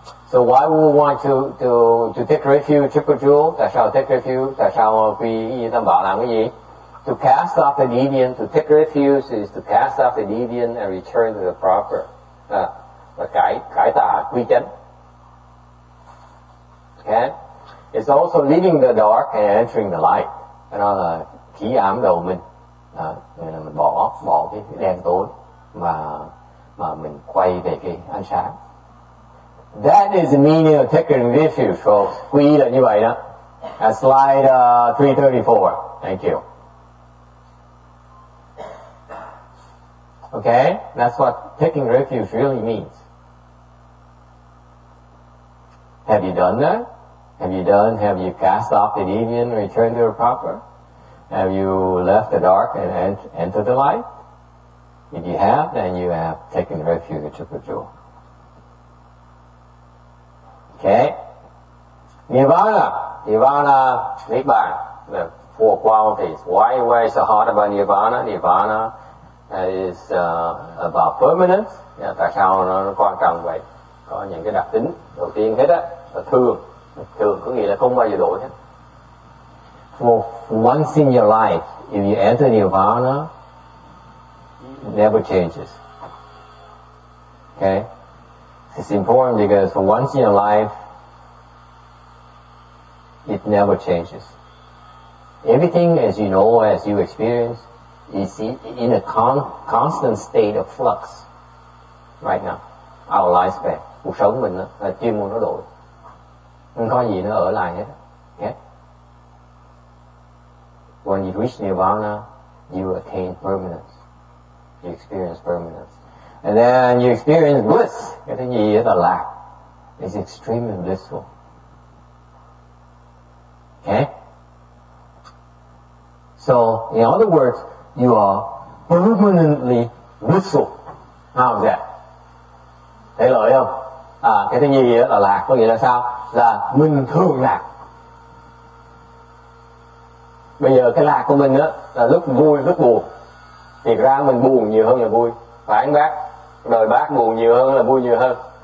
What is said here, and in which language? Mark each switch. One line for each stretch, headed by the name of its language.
English: So why we want to take refuge triple jewel?
Vietnamese: Tại sao
English: take refuge?
Vietnamese: Tại sao quy y tam bảo làm cái gì?
English: To cast off the deviant, to take refuge is to cast off the deviant and return to the proper.
Vietnamese: Và cải tà quy chánh.
English: Okay? It's also leaving the dark and entering the light.
Vietnamese: Cái đó là khí ám đầu mình. Nên là mình bỏ cái đen tối mà mình quay về cái ánh sáng.
English: That is the meaning of taking refuge, folks.
Vietnamese: Quy y là như vậy đó.
English: Slide 334. Thank you. Okay, that's what taking refuge really means. Have you done that? Have you cast off the deviant and returned to the proper? Have you left the dark and entered the light? If you have, then you have taken refuge at triple jewel. Okay. Nirvana, Niết Bàn, the four qualities. Why is it hard about Nirvana? Nirvana is about permanence.
Vietnamese: Tại sao nó quan trọng vậy? Có những cái đặc tính đầu tiên hết á là thường có nghĩa là không bao giờ đổi hết.
English: For once in your life, if you enter Nirvana, it never changes. Okay? It's important because for once in your life, it never changes. Everything, as you know, as you experience, is in a constant state of flux right now. Our lifespan,
Vietnamese: cuộc sống mình là chưa muốn nó đổi. Không có gì nó ở lại hết. Okay?
English: When you reach Nirvana, you attain permanence. You experience permanence. And then you experience bliss.
Vietnamese: Cái thứ gì là lạc.
English: It's extremely blissful. Okay? So, in other words, you are permanently blissful. How's that?
Vietnamese: Thấy lợi không? Cái thứ gì là lạc, có nghĩa là sao? Là mình thường lạc. Bây giờ cái lạc của mình á là lúc vui, lúc buồn. Thì ra mình buồn nhiều hơn là vui. Phải không bác? Đời bác buồn nhiều hơn là vui nhiều hơn.